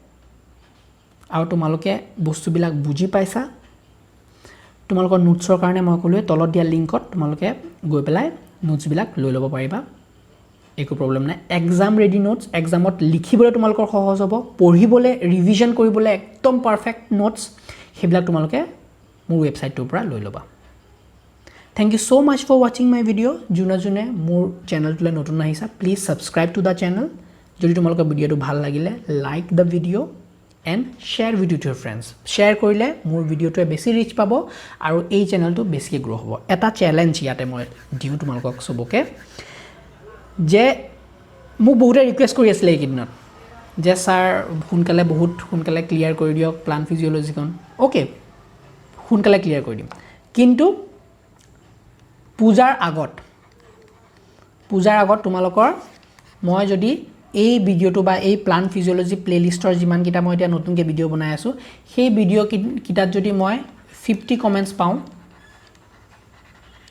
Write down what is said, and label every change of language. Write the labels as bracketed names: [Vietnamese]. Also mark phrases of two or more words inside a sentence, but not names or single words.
[Assamese] আৰু তোমালোকে বস্তুবিলাক বুজি পাইছা তোমালোকৰ নোটছৰ কাৰণে মই কলোৱে তলত দিয়া লিংকত তোমালোকে গৈ পেলাই নোটছবিলাক লৈ ল'ব পাৰিবা একো প্ৰবলেম নাই এক্সাম [English] ready notes [Assamese] এক্সামত লিখিবলৈ তোমালোকৰ সহজ হ'ব পঢ়িবলৈ ৰিভিজন কৰিবলৈ একদম [English] perfect notes [Assamese] সেইবিলাক তোমালোকে মোৰ ৱেবছাইটটোৰ পৰা লৈ ল'বা [English] Thank you so much for watching my video [Assamese] জুনে মোৰ চেনেলটোলৈ নতুন আহিছা [English] please subscribe to the channel [Assamese] যদি তোমালোকৰ ভিডিওটো ভাল লাগিলে [English] like the video and share video to your friends [Assamese] share কৰিলে মোৰ ভিডিওটোৱে বেছি ৰিচ পাব আৰু এই চেনেলটো বেছিকৈ গ্ৰো হ'ব এটা চ্যালেঞ্জ ইয়াতে মই দিউ তোমালোকক সবকে যে মোক বহুতে ৰিকুৱেষ্ট কৰি আছিল এই কিদিনত যে স্যাৰ বহুত সোনকালে ক্লিয়াৰ কৰি দিয়ক [English] plant physiologyখন [Assamese] ওকে সোনকালে ক্লিয়াৰ কৰি দিম কিন্তু পূজাৰ আগত তোমালোকৰ মই যদি এই ভিডিওটো বা এই [English] plant physiology playlistৰ [Assamese] যিমান কিটা মই এতিয়া নতুনকৈ ভিডিও বনাই আছো সেই ভিডিও কিটাত যদি মই 50 কমেন্টস পাওঁ